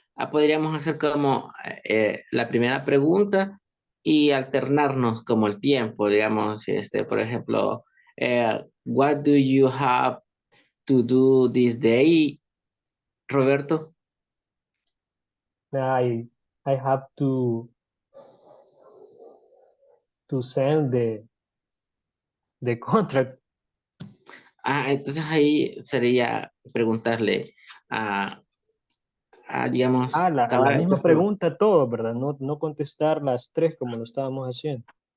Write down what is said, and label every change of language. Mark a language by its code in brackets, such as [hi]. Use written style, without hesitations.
[es] podríamos hacer como la primera pregunta y alternarnos como el tiempo, digamos, por ejemplo, [en] what do you have to do this day, [es] Roberto? [en] I have to send the contract. [es] Entonces ahí sería preguntarle digamos... la misma pregunta todo, ¿verdad? No contestar las tres como lo estábamos haciendo.